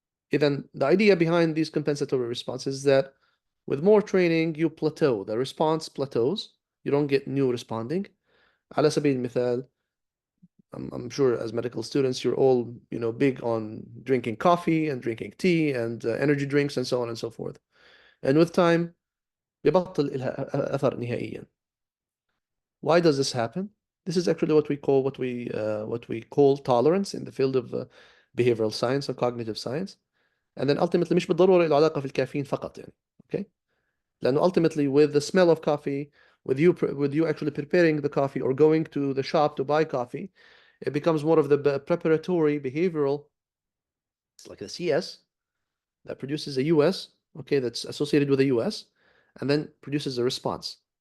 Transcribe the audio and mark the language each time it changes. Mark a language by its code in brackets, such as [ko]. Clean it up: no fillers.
[en] Even the idea behind these compensatory responses is that with more training, you plateau. The response plateaus. You don't get new responding. [ar] على سبيل المثال, [en] I'm sure as medical students, you're all, big on drinking coffee and drinking tea and energy drinks and so on and so forth. And with time, [ar] بيبطل إلها أثر نهائيا. [en] Why does this happen? This is actually what we call tolerance in the field of behavioral science or cognitive science. And then ultimately [ar] مش بالضرورة له علاقة في الكافيين فقط يعني. [en] Okay? [ar] لأنه [en] ultimately with the smell of coffee, with you actually preparing the coffee or going to the shop to buy coffee, it becomes more of the preparatory behavioral, like a CS that produces a US, okay, that's associated with a US, and then produces a response.